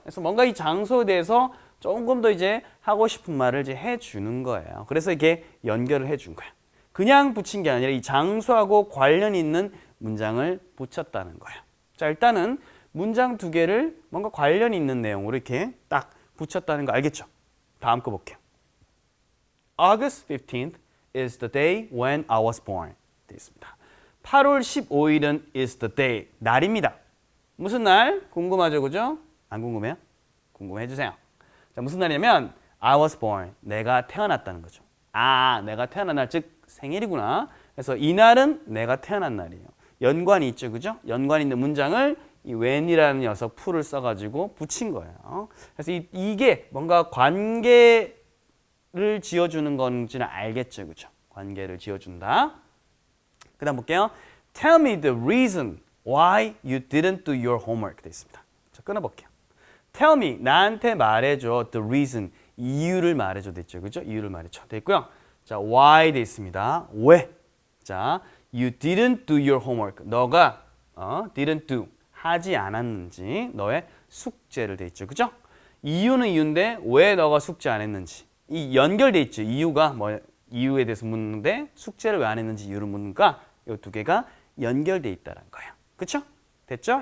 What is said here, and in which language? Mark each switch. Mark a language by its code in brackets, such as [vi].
[ko] 그래서 뭔가 이 장소에 대해서 조금 더 이제 하고 싶은 말을 이제 해주는 거예요. 그래서 이게 연결을 해준 거예요. 그냥 붙인 게 아니라 이 장소하고 관련 있는 문장을 붙였다는 거예요. 자, 일단은 문장 두 개를 뭔가 관련 있는 내용으로 이렇게 딱 붙였다는 거 알겠죠? 다음 거 볼게요. [en] August 15th is the day when I was born. [ko] 되어 있습니다. 8월 15일은 [en] is the day. [ko] 날입니다. 무슨 날? 궁금하죠, 그죠? 안 궁금해요? 궁금해 주세요. 자, 무슨 날이냐면 [en] I was born. [ko] 내가 태어났다는 거죠. 내가 태어난 날, 즉 생일이구나. 그래서 이날은 내가 태어난 날이에요. 연관이 있죠, 그죠? 연관 있는 문장을 이 when이라는 녀석 풀을 써가지고 붙인 거예요. 그래서 이게 뭔가 관계를 지어주는 건지는 알겠죠, 그죠? 관계를 지어준다. 그 다음 볼게요. [en] Tell me the reason why you didn't do your homework. [ko] 돼 있습니다. 자, 끊어볼게요. [en] Tell me, [ko] 나한테 말해줘. [en] The reason, [ko] 이유를 말해줘. 됐죠, 그죠? 이유를 말해줘. 됐고요. 자, why 돼 있습니다. 왜? [en] 자, you didn't do your homework. [ko] 너가 [en] didn't do, [ko] 하지 않았는지 너의 숙제를 돼 있죠, 그죠? 이유는 이유인데 왜 너가 숙제 안 했는지 이 연결돼 있죠. 이유가 뭐 이유에 대해서 묻는데 숙제를 왜 안 했는지 이유를 묻는가? 이 두 개가 연결돼 있다는 거예요. 그렇죠? 됐죠?